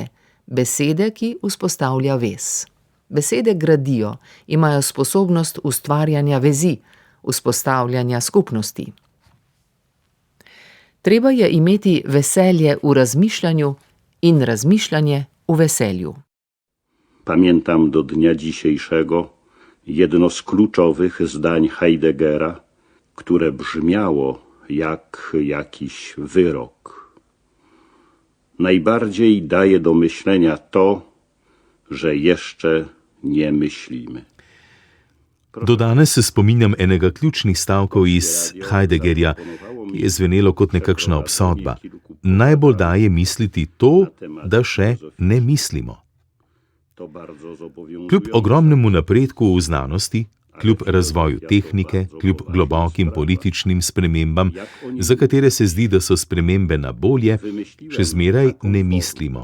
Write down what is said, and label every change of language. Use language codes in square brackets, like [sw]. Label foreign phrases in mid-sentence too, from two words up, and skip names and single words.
[sl] Besede, ki vzpostavlja vez. Besede gradijo, imajo sposobnost ustvarjanja vezi, vzpostavljanja skupnosti. Treba je imeti veselje v razmišljanju in razmišljanje v veselju. [pl] Pamiętam do dnia dzisiejszego jedno z kluczowych zdań Heideggera, które brzmiało jak jakiś wyrok. Najbardziej daje do myślenia to, że jeszcze nie myślimy. [sl] Do danes se spominjam enega ključnih stavkov iz Heideggerja, ki je zvenelo kot nekakšna obsodba. Najbolj daje misliti to, da še ne mislimo. Kljub ogromnemu napredku v znanosti, kljub razvoju tehnike, kljub globokim političnim spremembam, za katere se zdi, da so spremembe na bolje, še zmeraj ne mislimo.